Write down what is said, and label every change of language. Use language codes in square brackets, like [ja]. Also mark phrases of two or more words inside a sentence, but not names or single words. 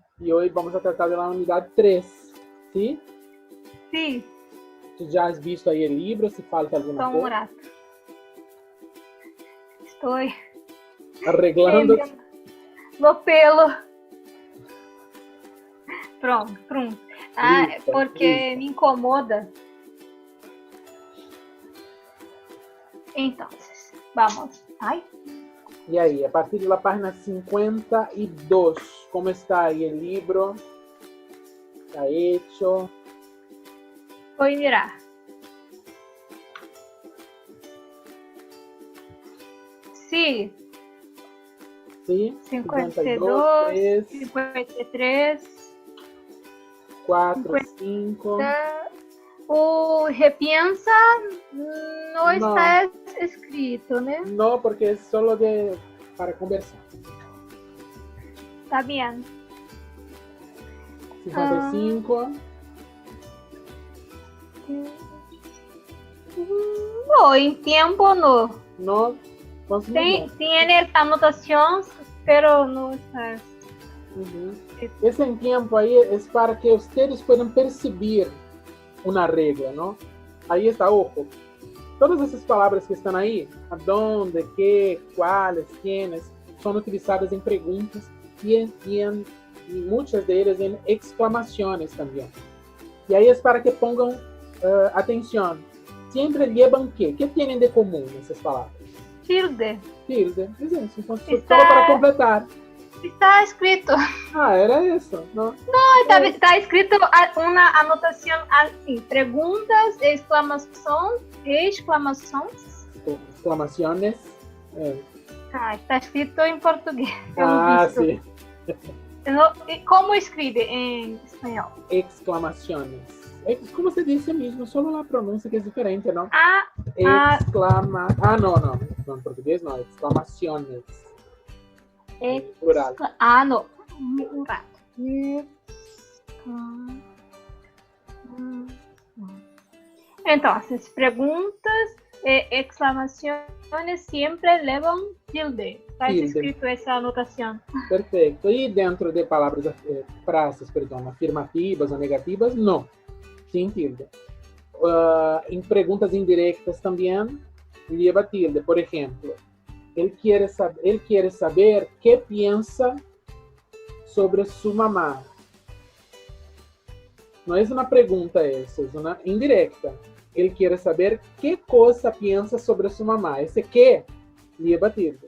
[es] Y hoy vamos a tratar de la unidad 3, ¿sí? Sí, ¿Tú ya has visto ahí el libro? Si falta alguna [pt] só um [es] cosa. [pt] rato. Estou [es] Arreglando. [pt] no pelo. Pronto. Ah, [es] Lista, [pt] porque [es] lista. [pt] me incomoda. Então, vamos. Ai, [es] Y ahí, a partir de la página 52, ¿cómo está ahí el libro? ¿Está hecho? [pt] vou mirar. Sí, [es] ¿Sí? 52, 3, 53, 4, 5. [pt] o repensa não está escrito, né? [es] No, porque es solo para conversar. [pt] Tá bem. 55. Bom, em tempo não. [es] No, [pt] Tem anotações, pero não está. [es] Ese en tiempo ahí es para que ustedes puedan percibir una regla, ¿no? Ahí está, ojo. Todas esas palabras que están ahí, a dónde, qué, cuáles, quiénes, son utilizadas en preguntas y muchas de ellas en exclamaciones también. Y ahí es para que pongan atención. Siempre llevan qué. ¿Qué tienen de común esas palabras? Tilde. Tilde. Es eso. Entonces, solo para completar. Está escrito. Ah, era eso, ¿no? No, [pt] está escrito uma anotação assim, perguntas, exclamações. [es] Exclamaciones. [pt] Ah, está escrito em português. [es] Sí. [pt] Como escreve em espanhol? [es] Exclamaciones. ¿Cómo se dice mismo? Solo la pronuncia que es diferente, ¿no? No, en portugués no, exclamaciones. Plural. [pt] Não. Um rato. Então, as perguntas e exclamações sempre levam tilde. Está escrito essa anotação. Perfeito. E dentro de palavras, frases, afirmativas ou negativas, não. [es] Sin tilde. [pt] Em perguntas indirectas também, [es] lleva tilde. [pt] Por exemplo, [es] ele quiere saber qué piensa sobre su mamá. No es una pregunta eso, es una indirecta. Él quiere saber qué cosa piensa sobre su mamá. Ese qué lleva tilde.